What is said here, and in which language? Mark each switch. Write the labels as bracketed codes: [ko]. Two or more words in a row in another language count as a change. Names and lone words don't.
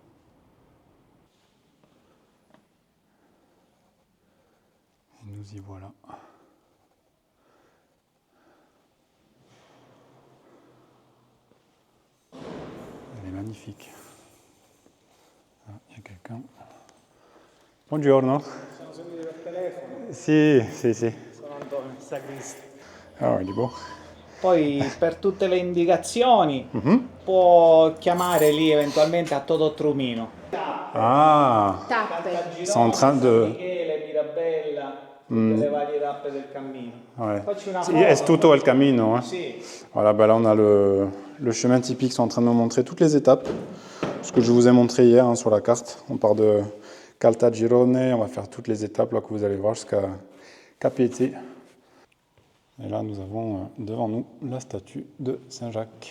[fr] Et nous y voilà. Elle est magnifique. Ah, il y a quelqu'un. [it] Buongiorno. Siamo seguiti per telefono. Sì. Sono Antonio, il sagrista. [fr] Ah, il est beau. [it] Poi per tutte le indicazioni può chiamare lì eventualmente a Totò Trumino. [fr] Ah, Caltagirone, ils sont en train de... [it] San Michele, Mirabella, tutte le varie tappe del cammino. [fr] Ouais. [it] Facci una Sì, è foto. tutto il cammino. Hein. Sì. [fr] Voilà, bah là on a le chemin typique, ils sont en train de me montrer toutes les étapes. Ce que je vous ai montré hier hein, sur la carte. On part de Caltagirone, on va faire toutes les étapes là, que vous allez voir jusqu'à Capiete. Et là nous avons devant nous la statue de Saint-Jacques.